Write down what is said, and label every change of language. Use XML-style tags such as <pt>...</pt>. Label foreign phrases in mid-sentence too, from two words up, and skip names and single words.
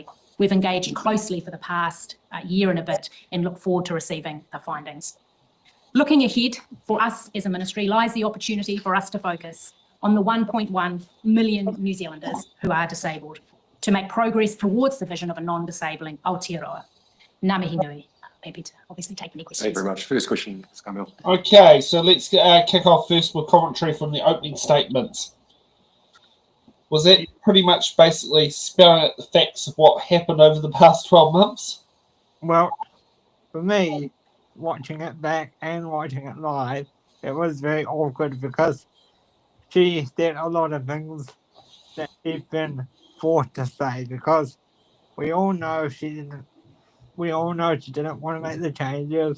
<en>We've engaged closely for the past year and a bit and look forward to receiving the findings. Looking ahead, for us as a ministry lies the opportunity for us to focus on the 1.1 million New Zealanders who are disabled, to make progress towards the vision of a non-disabling Aotearoa.</en> <mi>Ngā mihi nui.</mi> <en>Happy to obviously take any questions. Thank you very much. First question, Camille. Okay, so let's kick off first with commentary from the opening statements. Was that pretty much basically spelling out the facts of what happened over the past 12 months? Well, for me, watching it back and watching it live, it was very awkward because she said a lot of things that she's been forced to say, because we all know she didn't want to make the changes.</en>